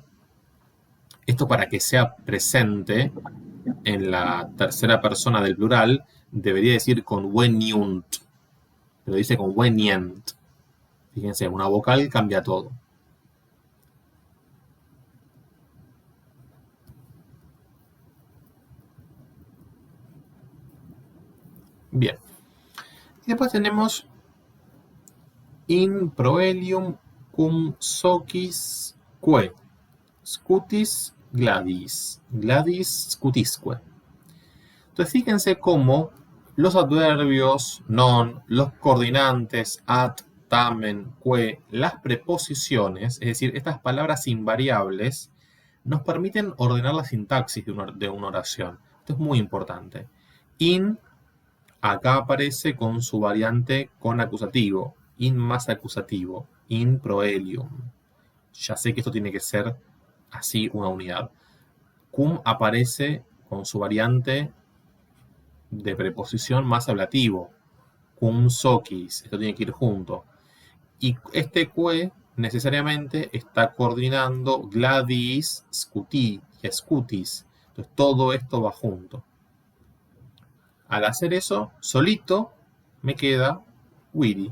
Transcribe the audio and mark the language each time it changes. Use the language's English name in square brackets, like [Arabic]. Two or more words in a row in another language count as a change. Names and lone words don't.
[Spanish] Esto para que sea presente en la tercera persona del plural, debería decir conveniunt, pero dice convenient. Fíjense, una vocal cambia todo. Bien. Y después tenemos [Latin] in proelium cum socis que, scutis gladis, gladis scutisque. [Spanish] Entonces fíjense cómo los adverbios non, los coordinantes at, tamen, que, las preposiciones, es decir, estas palabras invariables, nos permiten ordenar la sintaxis de una oración. Esto es muy importante. In, acá aparece con su variante con acusativo, in más acusativo, [Latin] in proelium. [Spanish] Ya sé que esto tiene que ser así una unidad. Cum aparece con su variante de preposición más ablativo, [Latin] cum socis, [Spanish] esto tiene que ir junto. Y este que necesariamente está coordinando gladis, scuti y scutis. Entonces todo esto va junto. Al hacer eso, solito me queda witty.